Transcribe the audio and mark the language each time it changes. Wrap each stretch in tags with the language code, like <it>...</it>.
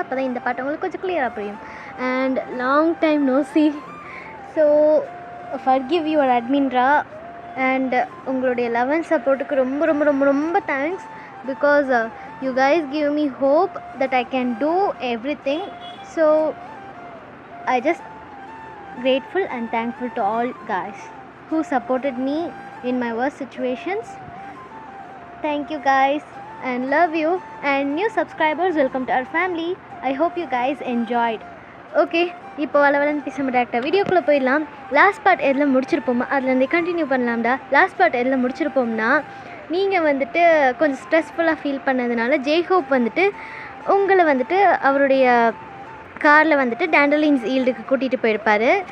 <ta>அப்போ தான் இந்த பாட்டு உங்களுக்கு கொஞ்சம் கிளியராக புரியும்.</ta> <en>And long time no see, so forgive your அட்மின்ரா.</en> <ta>And உங்களுடைய லவ் அண்ட் சப்போர்ட்டுக்கு ரொம்ப ரொம்ப ரொம்ப ரொம்ப thanks.</ta> <en>Because you guys give me hope that I can do everything. So I just grateful and thankful to all guys who supported me in my worst situations. Thank you guys and love you, and new subscribers, welcome to our family. I hope you guys enjoyed.</en> <ta>Okay, இப்போ வளவலன்னு பேச டேரக்டாக வீடியோக்குள்ளே போயிடலாம். Last part எதில் முடிச்சிருப்போமா அதுலேருந்து continue பண்ணலாம்டா. Last part எதில் முடிச்சிருப்போம்னா, நீங்கள் வந்துட்டு கொஞ்சம் ஸ்ட்ரெஸ்ஃபுல்லாக ஃபீல் பண்ணதுனால ஜெய்ஹோப் வந்துட்டு உங்களை வந்துட்டு அவருடைய காரில் வந்துட்டு டேண்டலின்ஸ் ஈல்டுக்கு கூட்டிகிட்டு போயிருப்பார்.</ta>